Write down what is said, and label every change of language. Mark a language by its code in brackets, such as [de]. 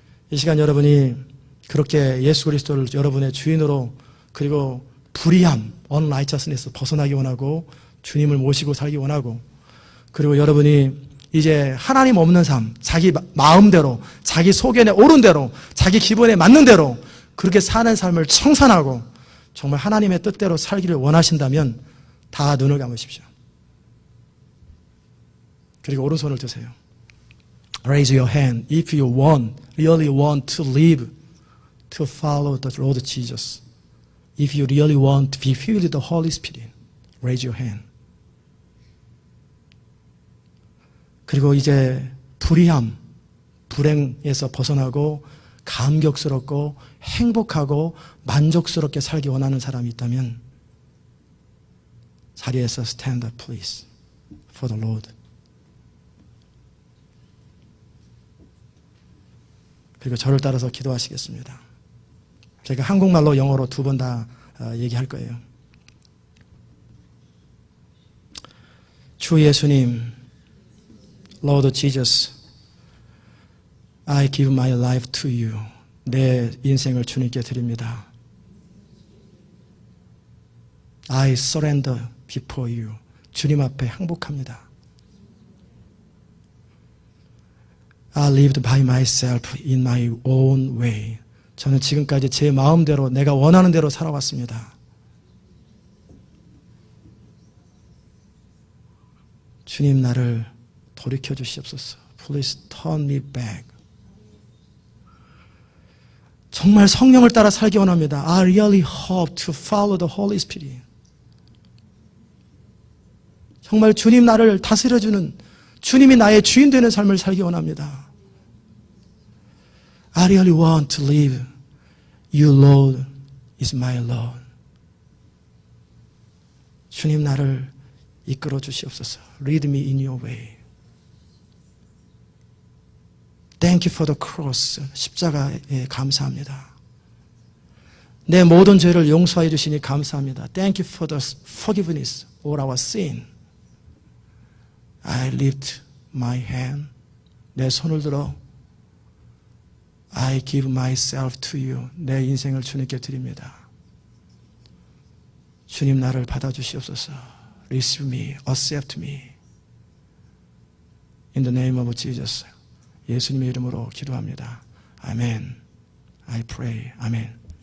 [ko] 이 시간 여러분이 그렇게 예수 그리스도를 여러분의 주인으로, 그리고 불의함, unrighteousness 벗어나기 원하고, 주님을 모시고 살기 원하고, 그리고 여러분이 이제 하나님 없는 삶, 자기 마음대로, 자기 속에 오른 대로, 자기 기분에 맞는 대로 그렇게 사는 삶을 청산하고 정말 하나님의 뜻대로 살기를 원하신다면 다 눈을 감으십시오. 그리고 오른손을 드세요. [en] Raise your hand if you really want to live, to follow the Lord Jesus. If you really want to be filled with the Holy Spirit, raise your hand. [ko] 그리고 이제 불의함, 불행에서 벗어나고 감격스럽고 행복하고 만족스럽게 살기 원하는 사람이 있다면 자리에서 [en] stand up please for the Lord. [ko] 그리고 저를 따라서 기도하시겠습니다. 제가 한국말로 영어로 두 번 다 얘기할 거예요. 주 예수님, [en] Lord Jesus, I give my life to you. [ko] 내 인생을 주님께 드립니다. [en] I surrender before you. [ko] 주님 앞에 항복합니다. [en] I lived by myself in my own way. [ko] 저는 지금까지 제 마음대로, 내가 원하는 대로 살아왔습니다. 주님, 나를 돌이켜 주시옵소서. [en] Please turn me back. [ko] 정말 성령을 따라 살기 원합니다. [en] I really hope to follow the Holy Spirit. [ko] 정말 주님 나를 다스려주는, 주님이 나의 주인 되는 삶을 살기 원합니다. [en] I really want to live. You Lord is my Lord. [ko] 주님 나를 이끌어 주시옵소서. [en] Lead me in your way. Thank you for the cross. [ko] 십자가에 감사합니다. 내 모든 죄를 용서해 주시니 감사합니다. [en] Thank you for the forgiveness of our sin. I lift my hand. [ko] 내 손을 들어 [en] I give myself to you. [ko] 내 인생을 주님께 드립니다. 주님 나를 받아주시옵소서. [en] Receive me, accept me. In the name of Jesus. [ko] 예수님의 이름으로 기도합니다. 아멘. [en] I pray. [ko] 아멘.